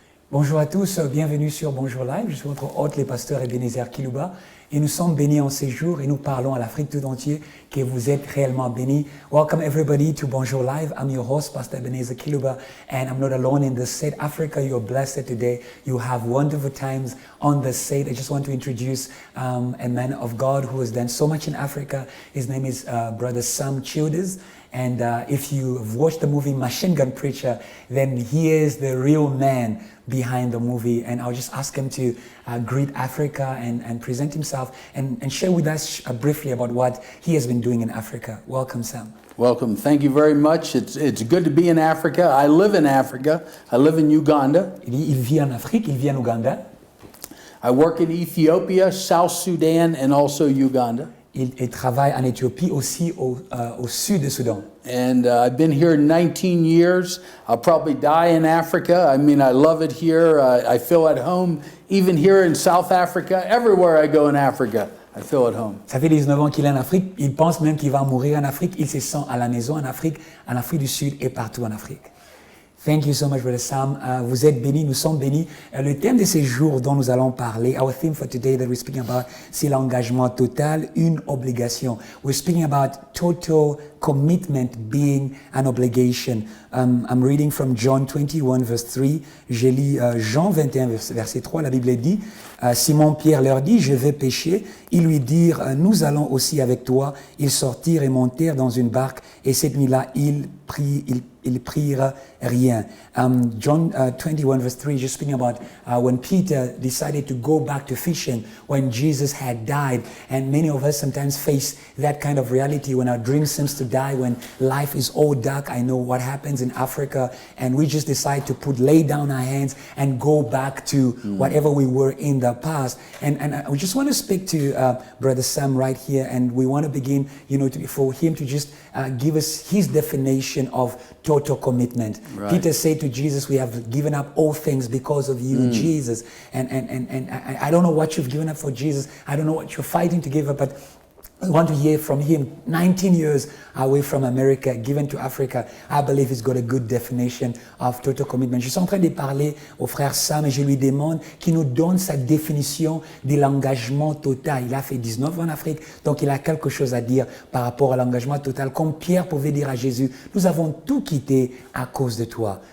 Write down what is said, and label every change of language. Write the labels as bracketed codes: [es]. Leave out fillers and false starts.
[fr] Bonjour à tous, bienvenue sur Bonjour Live. Je suis votre hôte, le pasteur Ebenezer Kilouba, et nous sommes bénis en ces jours et nous parlons à l'Afrique tout entière que vous êtes réellement bénis. [en] Welcome everybody to Bonjour Live. I'm your host, Pastor Ebenezer Kilouba, and I'm not alone in the state. Africa, you're blessed today. You have wonderful times on the state. I just want to introduce a man of God who has done so much in Africa. His name is Brother Sam Childers. And if you've watched the movie Machine Gun Preacher, then he is the real man behind the movie. And I'll just ask him to greet Africa and present himself and share with us briefly about what he has been doing in Africa. Welcome, Sam. Welcome. Thank you very much. It's good to be in Africa. I live in Africa. I live in Uganda. [fr] Il vit en Afrique, il vit en Ouganda. [en] I work in Ethiopia, South Sudan, and also Uganda. [fr] Il travaille en Éthiopie aussi au sud du Soudan. [en] And I've been here 19 years. I'll probably die in Africa. I mean, I love it here. I feel at home, even here in South Africa. Everywhere I go in Africa, I feel at home. [fr] Ça fait 19 ans qu'il est en Afrique. Il pense même qu'il va mourir en Afrique. Il se sent à la maison en Afrique du Sud et partout en Afrique. [en] Thank you so much, Brother Sam. [fr] Vous êtes bénis, nous sommes bénis. Le thème de ces jours dont nous allons parler, [en] our theme for today that we're speaking about, [fr] c'est l'engagement total, une obligation. [en] We're speaking about total commitment being an obligation. I'm reading from John 21, verse 3. [fr] J'ai lu Jean 21, verset 3. La Bible dit, Simon-Pierre leur dit, je vais pêcher. Ils lui dirent, nous allons aussi avec toi. Ils sortirent et montèrent dans une barque. Et cette nuit-là, ils prirent rien. [en] John 21 verse 3 just speaking about when Peter decided to go back to fishing when Jesus had died, and many of us sometimes face that kind of reality when our dream seems to die, when life is all dark. I know what happens in Africa, and we just decide to lay down our hands and go back to whatever we were in the past. And we just want to speak to Brother Sam right here, and we want to begin, for him to just give us his definition of total commitment. Right. Peter said to Jesus, we have given up all things because of you, Jesus. And I don't know what you've given up for Jesus. I don't know what you're fighting to give up, but I want to hear from him. 19 years away from America, given to Africa. I believe he's got a good definition of total commitment. [fr] Je suis en train de parler au frère Sam et je lui demande qu'il nous donne sa définition de l'engagement total. Il a fait 19 ans en Afrique, donc il a quelque chose à dire par rapport à l'engagement total. Comme Pierre pouvait dire à Jésus, nous avons tout quitté à cause de toi.